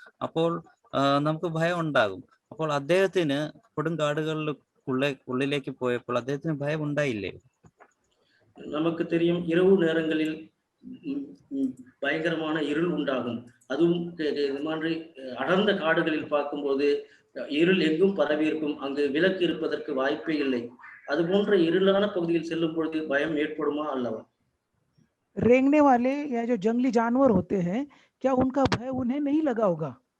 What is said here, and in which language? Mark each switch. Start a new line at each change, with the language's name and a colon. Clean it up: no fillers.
Malayalam: അപ്പോൾ നമുക്ക് ഭയം ഉണ്ടാകും. അപ്പോൾ അദ്ദേഹത്തിന് കൊടുങ്കാടുകളിൽ ഉള്ളിലേക്ക് പോയപ്പോൾ അദ്ദേഹത്തിന് ഭയം ഉണ്ടായില്ലേ?
Tamil: நமக்கு தெரியும், இரவு நேரங்களில் பயங்கரமான இருள் உண்டாகும். அதுவும் இது மாதிரி அடர்ந்த காடுகளில் பார்க்கும்போது இருள் எங்கும் பரவி இருக்கும், அங்கு விளக்கு இருப்பதற்கு வாய்ப்பே இல்லை. அது போன்ற இருளான பகுதியில் செல்லும் பொழுது பயம் ஏற்படுமா அல்லவா?
Hindi: रेंगने वाले या जो जंगली जानवर होते हैं, क्या उनका भय उन्हें नहीं लगा होगा?